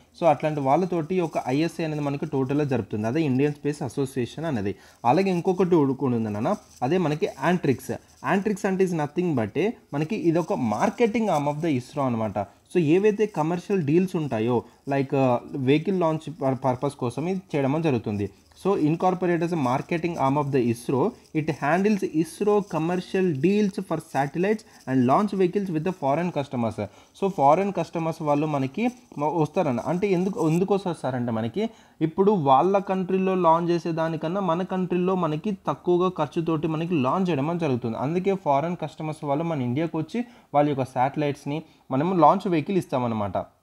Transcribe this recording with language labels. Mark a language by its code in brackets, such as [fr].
[te] So అట్లాంటి వాళ్ళతోటి ఒక ఐఎస్ఐ అనేది మనకి టోటల్గా జరుపుతుంది. అదే ఇండియన్ స్పేస్ అసోసియేషన్ అనేది. అలాగే ఇంకొకటి ఉందన్న, అదే మనకి యాంట్రిక్స్ అంటే ఈజ్ నథింగ్ బట్ మనకి ఇది ఒక marketing arm of the ISRO అనమాట. సో ఏవైతే కమర్షియల్ డీల్స్ ఉంటాయో లైక్ వెహికల్ లాంచ్ పర్పస్ కోసం ఇది చేయడం జరుగుతుంది. [en] So incorporate as a marketing arm of the ISRO, it handles ISRO commercial deals for satellites and launch vehicles with the foreign customers. [te] So foreign customers వాళ్ళు మనకి వస్తారన్న. అంటే ఎందుకు వస్తారంటే మనకి ఇప్పుడు వాళ్ళ కంట్రీలో లాంచ్ చేసేదానికన్నా మన కంట్రీలో మనకి తక్కువగా ఖర్చుతోటి మనకి లాంచ్ చేయడం జరుగుతుంది. అందుకే ఫారెన్ కస్టమర్స్ వాళ్ళు మన ఇండియాకి వచ్చి వాళ్ళ యొక్క శాటిలైట్స్ని మనము లాంచ్ వెహికల్ ఇస్తామన్నమాట.